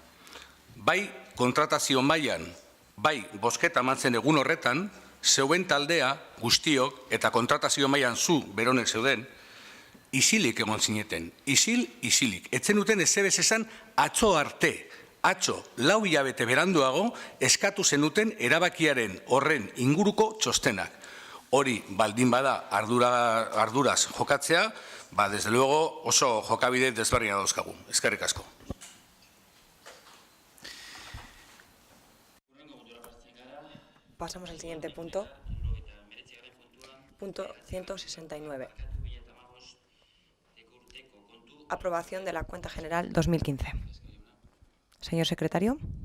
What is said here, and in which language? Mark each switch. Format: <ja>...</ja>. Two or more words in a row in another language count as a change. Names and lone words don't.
<eu>Bai kontratazio mailan, bai bozketa eman zen egun horretan, zeuen taldea guztiok eta kontratazio mailan zu beronek zeuden, isilik egon zineten. Isilik. Etzen duten ezebez esan atzo arte, atzo, 4 hilabete beranduago eskatu zenuten erabakiaren horren inguruko txostenak. Hori baldin bada arduraz jokatzea,</eu> <es>desde luego</es> <eu>oso jokabide desberdina dauzkagu. Eskerrik asko.</eu> <es>Pasamos al siguiente punto. 2.169. Aprobación de la cuenta general 2015. Señor secretario.</es>